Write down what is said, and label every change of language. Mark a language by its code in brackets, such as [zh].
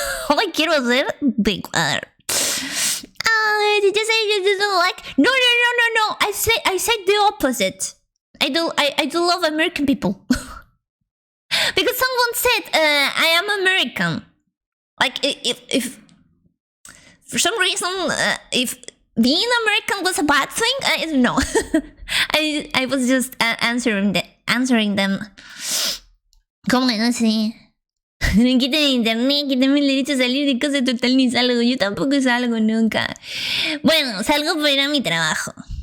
[es] Hoy quiero ser de Ecuador. [en] Did you say you didn't like? No. I said the opposite. I do love American people. Because someone said I am American. Like if for some reason if being American was a bad thing, I don't know. I was just answering them. [es] ¿Cómo que no sé? Quítame internet, quítame el derecho a salir de casa total ni salgo. Yo tampoco salgo nunca. Bueno, salgo para ir a mi trabajo.